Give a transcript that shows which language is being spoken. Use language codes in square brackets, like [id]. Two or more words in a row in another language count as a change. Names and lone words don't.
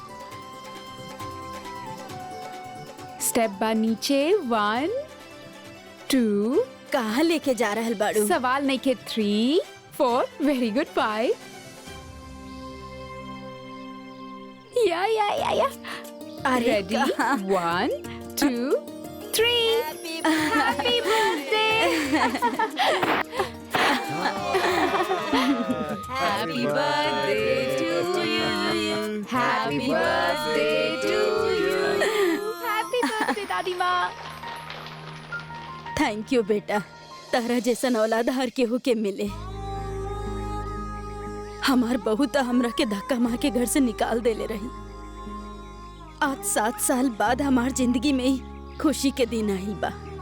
[bho] स्टेप बा नीचे, 1 2। कहाँ लेके जा रहल बाड़ू? सवाल नहीं के 3 4। [en] very good, [bho] 5। या अरे रेडी कहाँ? [en] 1 2 3 happy birthday happy birthday to you happy birthday to you happy birthday दादी माँ। thank you [bho] बेटा, तारा जैसन औलाद हर केहू के मिले। हमार बहू तो हमरा के धक्का मार के घर से निकाल देले रही। आज 7 साल बाद हमार जिंदगी में ही खुशी के दिन आइल बा।